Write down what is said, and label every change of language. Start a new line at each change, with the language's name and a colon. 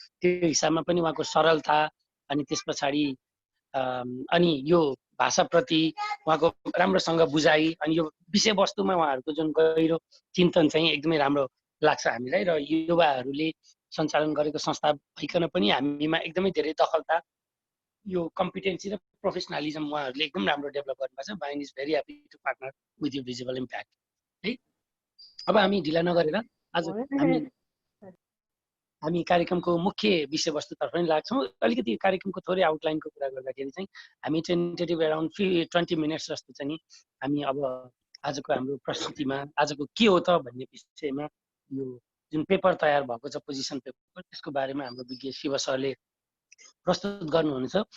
Nepali: त्यो हिसाबमा पनि उहाँको सरलता अनि त्यस पछाडि अनि यो भाषाप्रति उहाँको राम्रोसँग बुझाइ अनि यो विषयवस्तुमा उहाँहरूको जुन गहिरो चिन्तन चाहिँ एकदमै राम्रो लाग्छ हामीलाई। र युवाहरूले सञ्चालन गरेको संस्था भइकन पनि हामीमा एकदमै धेरै दखलता, यो कम्पिटेन्सी र प्रोफेसनलिजम उहाँहरूले एकदम राम्रो डेभलप गर्नुभएको छ।
English: Bain is very happy to partner with you visible impact है।
Nepali: अब हामी ढिला नगरेर आज हामी कार्यक्रमको मुख्य विषयवस्तुतर्फ नै लाग्छौँ। अलिकति कार्यक्रमको थोरै आउटलाइनको कुरा गर्दाखेरि चाहिँ हामी टेन्टेटिभ एराउन्ड 20 मिनट्स जस्तो चाहिँ हामी अब आजको हाम्रो प्रस्तुतिमा आजको के हो त भन्ने विषयमा यो जुन पेपर तयार भएको छ पोजिसन पेपर, त्यसको बारेमा हाम्रो विज्ञ शिव सरले प्रस्तुत गर्नुहुनेछ।